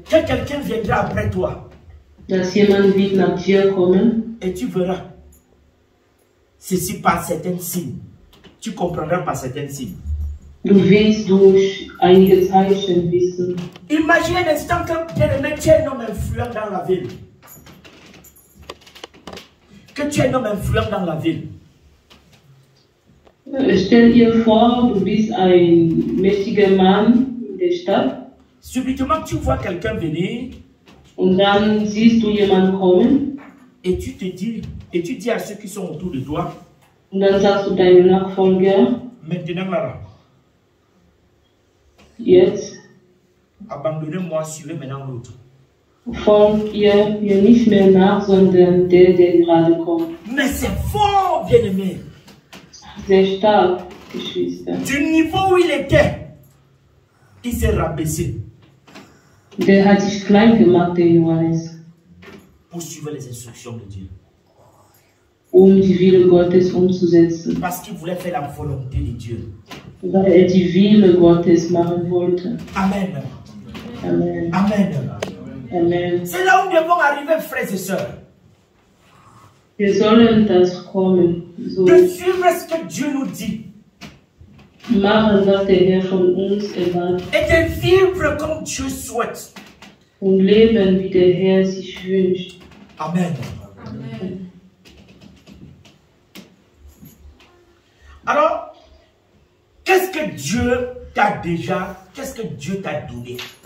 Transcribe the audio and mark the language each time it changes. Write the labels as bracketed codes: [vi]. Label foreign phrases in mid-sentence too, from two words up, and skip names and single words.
[fr] Que quelqu'un viendra après toi [de] dass jemand wird nach dir kommen [fr] et tu verras ceci par certains signes. Tu comprendras par certains signes. [de] Du wirst durch einige Zeichen wissen. [fr] Imaginez un instant que bien-aimé, tu es un homme influent dans la ville. Que tu es un homme influent dans la ville. [de] Stell dir vor, du bist ein mächtiger Mann in der Stadt [fr] Subitement, tu vois quelqu'un venir [de] und dann siehst du jemanden kommen [fr] et tu dis à ceux qui sont autour de toi, [de] und dann sagst du deinem Nachfolger, [fr] maintenant là, [de] jetzt [fr] abandonnez-moi, suivez maintenant l'autre. [de] folgt ihr mir nicht mehr nach, sondern der gerade kommt. [fr] Mais c'est fort, bien-aimé. [de] Sehr stark, Geschwister. [fr] Du niveau où il était, il s'est rabaissé. [de] Der hat sich klein gemacht, der Johannes, [fr] pour suivre les instructions de Dieu. [de] Die Wille Gottes umzusetzen. [fr] Parce qu'il voulait faire la volonté de Dieu. [de] Weil die Wille Gottes machen wollte. [fr] Amen. [de] Amen. [fr] Amen. [de] Amen. [fr] C'est là où nous devons arriver, frères et sœurs. [de] Wir sollen das kommen. So [fr] De suivre ce que Dieu nous dit. [de] machen, was der Herr von uns erwartet. [fr] Et de vivre comme Dieu souhaite. [de] Und leben, wie der Herr sich wünscht. [fr] Amen. [de] Amen. [fr] Alors, qu'est-ce que Dieu t'a déjà donné?